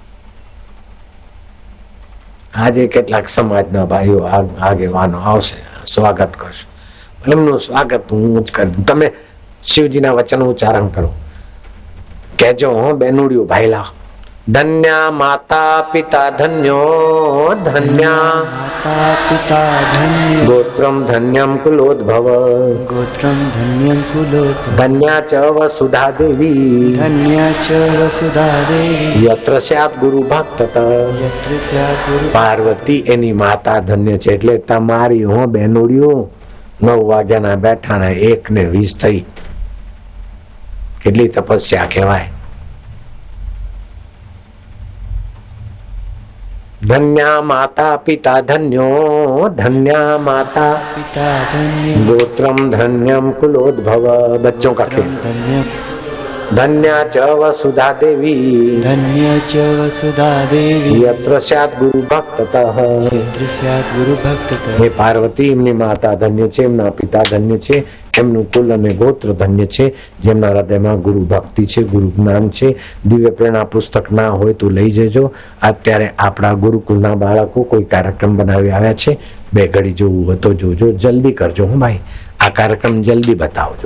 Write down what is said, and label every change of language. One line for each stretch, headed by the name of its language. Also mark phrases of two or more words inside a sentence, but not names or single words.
Gujarati: આજે કેટલાક સમાજના ભાઈઓ આગેવાનો આવશે, સ્વાગત કરશે, એમનું સ્વાગત હું જ કરી દઉં। તમે શિવજીના વચન ઉચ્ચારણ કરો, કહેજો હો બેનુડિયું ભાઈલા,
Sanskrit: धन्या माता पिता धन्यो, धन्या माता पिता धन्य, गोत्रम धन्यम कुलोद्भव, गोत्रम धन्यं कुलोद्भव, धन्या च वसुधा देवी, धन्या च वसुधा देवी, यत्र स्यात् गुरु भक्त। यत्र स्यात् गुरु।
Gujarati: પાર્વતી એની માતા ધન્ય છે, એટલે તમારી હો બેનુડિયું 9 વાગ્યાના બેઠાના 1:20 થઈ, કેટલી તપસ્યા કહેવાય।
Sanskrit: धन्या माता पिता धन्यो, धन्या माता पिता धन्य, गोत्रम धन्यम कुलोद्भव,
Hindi: बच्चों का खेल।
Sanskrit: धन्य, धन्या च वसुधा देवी, धन्य च वसुधा देवी, यत्र स्यात् गुरु भक्ततः। यत्र स्यात् गुरु भक्ततः। हे पार्वती,
Gujarati: એમની માતા ધન્ય છે, એમના પિતા ધન્ય છે, એમનું કુલ અને ગોત્ર ધન્ય છે, જેમના હૃદયમાં ગુરુ ભક્તિ છે, ગુરુ જ્ઞાન છે। દિવ્ય પ્રેરણા પુસ્તક ના હોય તો લઈ જજો। અત્યારે આપણા ગુરુકુળના બાળકો કોઈ કાર્યક્રમ બનાવી આવ્યા છે, 2 ઘડી જોવું હોય તો જોજો, જલ્દી કરજો હું ભાઈ, આ કાર્યક્રમ જલ્દી બતાવજો।